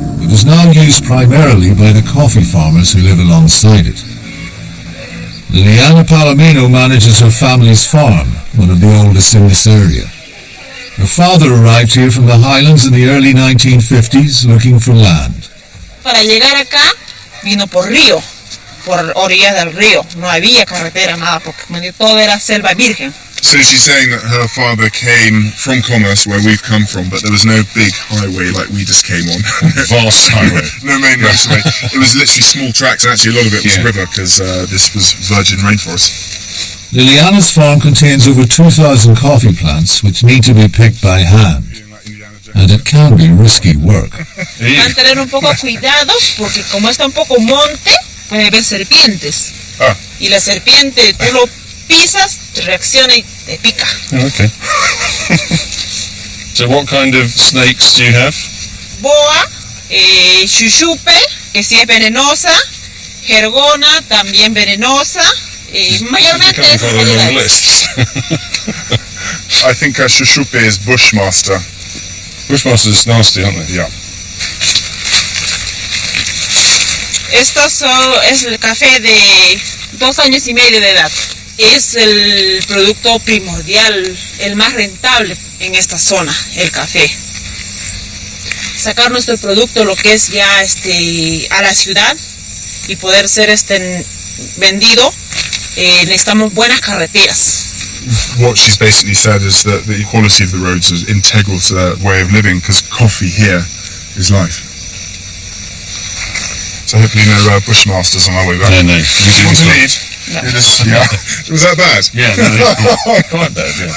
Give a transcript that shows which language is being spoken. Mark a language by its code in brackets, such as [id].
[en] It is now used primarily by the coffee farmers who live alongside it. Liliana Palomino manages her family's farm, one of the oldest in this area. Her father arrived here from the highlands in the early 1950s looking for land. [es] Para llegar acá, vino por río, por orillas del río. No había carretera, nada, porque todo era selva virgen. [en] So she's saying that her father came from Commerce, where we've come from, but there was no big highway like we just came on. Vast highway. No main motorway. It was literally small tracks, and actually a lot of it was river, because this was virgin rainforest. Liliana's farm contains over 2,000 coffee plants which need to be picked by hand, and it can be risky work. [es] Van a tener un poco cuidado porque como está un poco monte, puede haber serpientes. Ah. Y la serpiente, tú lo pisas, reacciona y te pica. [en] Oh, okay. So what kind of snakes do you have? [es] Boa, chuchupe, que sí es venenosa, jergona, también venenosa, mayormente [en] You've [es] esas [en] got a long [es] variedades. [en] list. I think Shushupe is Bushmaster. Bushmasters nasty, aren't they? Yeah. [es] Estos es el café de 2 años y medio de edad. Es el producto primordial, el más rentable en esta zona, el café. Sacar nuestro producto, lo que es ya a la ciudad y poder ser vendido, necesitamos buenas carreteras. [en] What she's basically said is that the quality of the roads is integral to their way of living because coffee here is life. So hopefully no Bushmasters on our way back. No, no. Want to lead? No. Yeah. Was that bad? Yeah, no, quite bad, yeah.